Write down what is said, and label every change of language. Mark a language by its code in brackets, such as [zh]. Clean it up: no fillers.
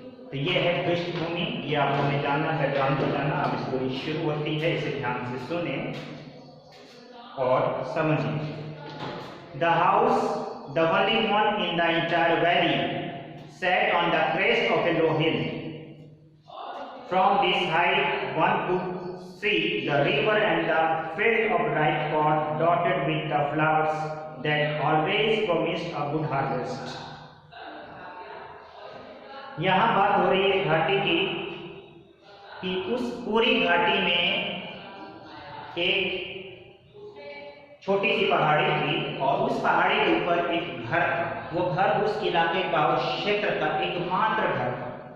[hi] तो ये है पृष्ठभूमि, ये आप लोगों ने जानना, बैकग्राउंड को जानना। अब स्टोरी शुरू होती है, इसे ध्यान से सुने और समझिए। [en] The house, the only one in the entire valley, set on the crest of a low hill. From this height one could see the river and the field of ripe corn dotted with the flowers that always promised a good harvest। [hi] यहाँ बात हो रही है घाटी की, कि उस पूरी घाटी में एक छोटी सी पहाड़ी थी, और उस पहाड़ी के ऊपर एक घर था। वो घर उस इलाके का, उस क्षेत्र का एकमात्र घर था।